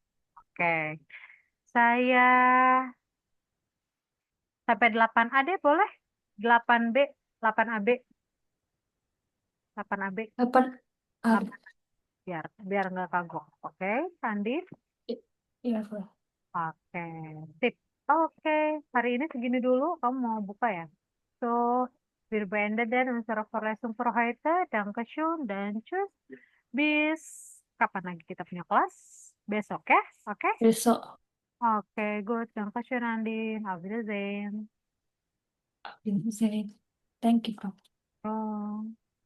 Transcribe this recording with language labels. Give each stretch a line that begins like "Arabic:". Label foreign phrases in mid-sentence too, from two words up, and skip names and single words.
Indonesian: Oke. Saya sampai 8A deh boleh? 8B, 8AB, 8AB, apa? Ah, biar biar nggak kagok. Oke, Andi? iya, Bro. Oke, sip. Oke, hari ini segini dulu. Kamu mau buka ya?
German: So, wir beenden dan unsere Vorlesung für heute. Dankeschön dan tschüss.
Indonesian: Bis kapan lagi kita punya kelas? Besok ya? Oke? Besok. Oke, good.
German: Dankeschön, Andin. Auf Wiedersehen.
English: Thank you, Bro. Oh.